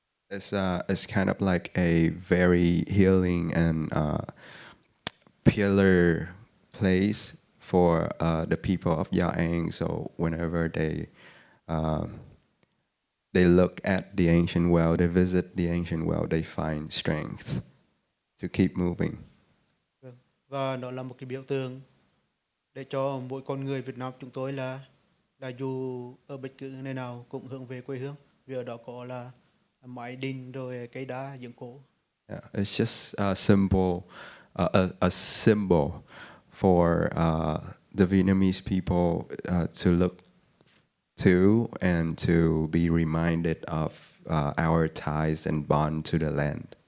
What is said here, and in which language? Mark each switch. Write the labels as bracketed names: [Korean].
[English] It's kind of like a very healing and pillar place for the people of Gio An. So whenever they look at the ancient well, they visit the ancient well, they find strength to keep moving. [Vietnamese] Và nó là một cái biểu tượng để cho mỗi con người Việt Nam chúng tôi là dù ở bất cứ nơi nào cũng hướng về quê hương, vì ở đó có là mái đình rồi cây đá giếng cổ. [English] Yeah, it's just a symbol a symbol for the Vietnamese people to look to and to be reminded of our ties and bond to the land.